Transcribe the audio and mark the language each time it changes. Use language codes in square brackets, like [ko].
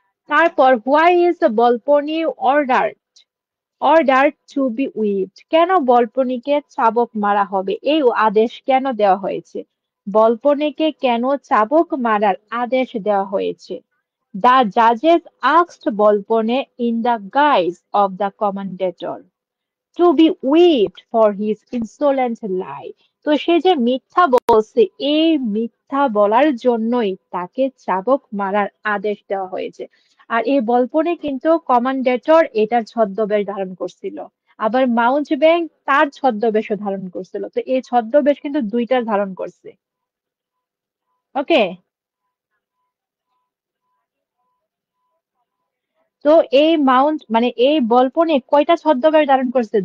[en] তারপর why is বলপনি order order to be whipped? [bn] কেন বলপনিকে চাবুক মারা হবে, এই আদেশ কেন দেওয়া হয়েছে? বলপনিকে কেন চাবুক মারার আদেশ দেওয়া হয়েছে? [en] The judges asked Bolpone in the guise of the commentator to be whipped for his insolent lie. [bn] তো সে যে মিথ্যা বলছে এই মিথ্যা বলার জন্যই তাকে চাবুক মারার আদেশ দেওয়া হয়েছে। আর এই বলপনে কিন্তু কমান্ডেটর এটার ছদ্মবেশ ধারণ করছিল, আবার মাউন্টব্যাং তার ছদ্মবেশও ধারণ করছিল। তো এই ছদ্মবেশ কিন্তু দুইটার ধারণ করছে। ওকে, তো এই মাউন্ট মানে এই বলপনে কয়টা ছদ্মবেশ ধারণ করছে?